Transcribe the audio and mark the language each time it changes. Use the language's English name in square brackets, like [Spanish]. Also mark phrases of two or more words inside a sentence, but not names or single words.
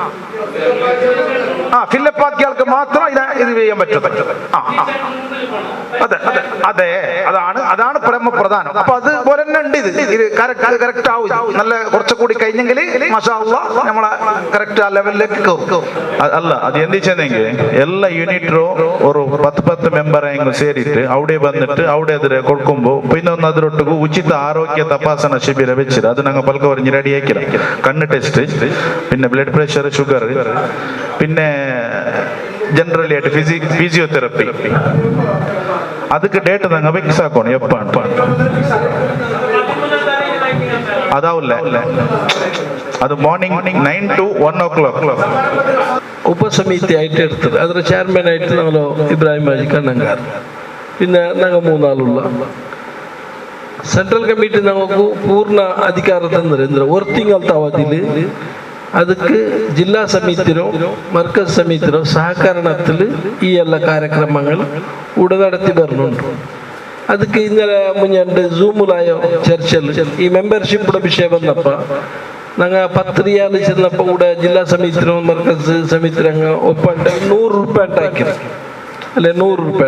[Malayalam] ഫില്ലപ്പ് ആക്കിയ ആൾക്ക് മാത്രം ഇത് ചെയ്യാൻ പറ്റും. അതെ അതാണ് പരമപ്രധാനം. അപ്പൊ അതുപോലെ തന്നെ ഉണ്ട് ഇത് കറക്റ്റ് ആവും. നല്ല കുറച്ചുകൂടി കഴിഞ്ഞെങ്കിൽ [Arabic] ما شاء الله [Malayalam] നമ്മളെ കറക്റ്റ് ആ ലെവലിലേക്ക് കയറും. [Kannada] ಅಲ್ಲ ಅದು ಎಂದಿಚ್ಚೆಂಗೆ ಎಲ್ಲ ಯೂನಿಟ್ರು ಅವರು 10 ಮೆಂಬರ್ ಹೆಂಗ್ ಸೇರಿಟ್ಟು ಅವಡೆ ಬಂದಿಟ್ಟು ಅವಡೆ ಎದುರೆ ಕೊಡ್ಕೊಂಬೋ ಇನ್ನೊಂದು ಅದರೊಟ್ಟಿಗೂ ಉಚಿತ ಆರೋಗ್ಯ ತಪಾಸಣಾ ಶಿಬಿರ [Malayalam] വെച്ചിട്ട് അത് ഞങ്ങൾ പൽക്ക പറഞ്ഞ് റെഡി ആക്കില്ല. കണ്ണ് ടെസ്റ്റ്, പിന്നെ ബ്ലഡ് പ്രഷർ, ഷുഗർ, പിന്നെ ജനറലി ആയിട്ട് ഫിസിയോതെറപ്പി. [Kannada] ಅದಕ್ಕೆ ಡೇಟ್ ನಂಗೆ ಫಿಕ್ಸ್ ಹಾಕೋಣ ಎಪ್ಪ ಅದಾವಲ್ಲ. ಅದು ಮಾರ್ನಿಂಗ್ [English] 9 to 1 o'clock. [Malayalam] ഉപസമിതി ആയിട്ട് എടുത്തത് അതിൽ ചെയർമാൻ ആയിട്ട് ഞങ്ങൾ ഇബ്രാഹിം ഹാജി കണ്ണങ്കാർ, പിന്നെ ഞങ്ങൾ 3 ആളുള്ള സെൻട്രൽ കമ്മിറ്റി ഞങ്ങൾക്ക് പൂർണ്ണ അധികാരം തന്നിരുന്നു. ഒരു തിങ്കളത്തെ അവധിയിൽ [Kannada] ಅದಕ್ಕೆ ಜಿಲ್ಲಾ ಸಮಿತಿರೋ ಮರ್ಕಜ್ ಸಮಿತಿರೋ ಸಹಕರಣത്തിൽ ಈ ಎಲ್ಲ ಕಾರ್ಯಕ್ರಮಗಳು [Malayalam] നടത്തി വരുന്നുണ്ട്. ಅದಕ್ಕೆ ഇന്നലെ മുന്നേ സൂമിലായോ ചർച്ചയിൽ ഈ മെമ്പർഷിപ്പിയുടെ വിഷയം വന്നപ്പോൾ ഞങ്ങൾ 10 റിയാൽ ചെന്നപ്പോൾ കൂടെ ജില്ലാ സമിതിരോ മർക്കസ് സമിതിരങ്ങ ഒപ്പണ്ട 100 രൂപ ഉണ്ടാക്കിയത് അല്ലെ 100 രൂപ.